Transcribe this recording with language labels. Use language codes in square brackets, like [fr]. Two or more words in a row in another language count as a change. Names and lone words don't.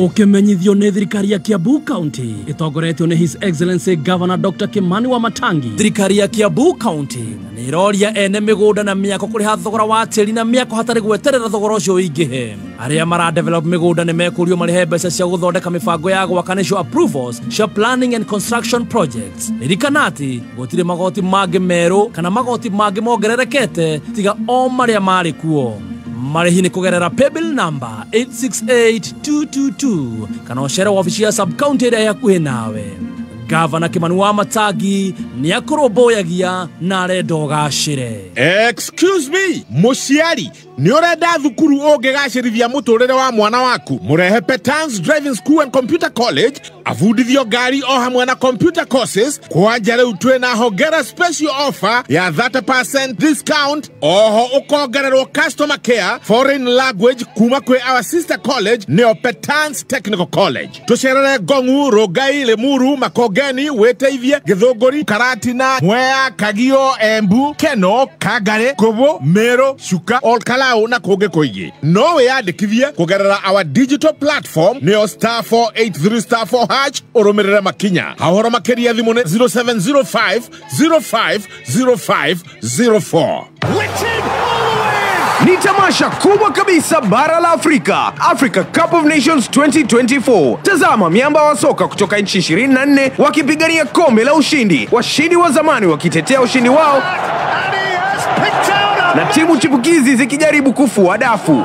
[ki] ũkĩmenyithio nĩ thirikari ya Kiambu County ĩtongoretio nĩ [en] His Excellency Governor Dr. [ki] Kimani Wamatangi thirikari ya Kiambu County nĩ ĩroria ene mĩgũnda na mĩako kũrĩha thogora wa tĩri na mĩako hatarĩ gweterera thogora ũcio ũingĩhe arĩa maradevelop mĩgũnda nĩ mekũrio marĩhe mbeca cia gũthondeka mĩbango ya gwaka nĩcio approvals cia [en] planning and construction projects [ki] ririkana atĩ gũtirĩ magoti mangĩ merũ kana magoti mangĩ mongererekete tiga o marĩa marĩ kuo marĩhi nĩ kũgerera [en] paybill number [ki] 868222 kana ũcere wabici ya [en] sub county [ki] ĩrĩa yakuhĩ nawe Governor Kimani Wamatangi nĩ akũrũmbũyagia na arenda ũgacĩre. [en] Excuse me, [ki] mũciari nĩ ũrenda thukuru ũngĩgacĩrithia mũtũrĩre wa mwana waku mũrehe Petans Driving School and Computer College Afundithio ngari o hamwe na [en] computer courses [ki] kwanja riu twina hongera [en] special offer [ki] ya 30% discount. Oho ukongererwo [en] customer care foreign language [ki] kuma kwe [en] our sister college [ki] neo Petans Technical College. Tucerere Gongu, Rogai, Lemuru, Makogeni, Weteithie, Githunguri, Karatina, Mwea, Kagio, Embu, Keno, Kagare, Kobo, Mero, Shuka, Olkalau na Koge Koigi. No weyandikithie kugerera [en] our digital platform [ki] neo *483*4# oromerera makinya. Hahoro makeria thimune 0705 050504. [sw] Ni tamasha kubwa kabisa bara la Afrika, Africa Cup of Nations 2024. Tazama miamba wa soka kutoka nchi 24 wakipigania kombe la ushindi, washindi wa zamani wakitetea ushindi wao na timu chipukizi zikijaribu kufua dafu.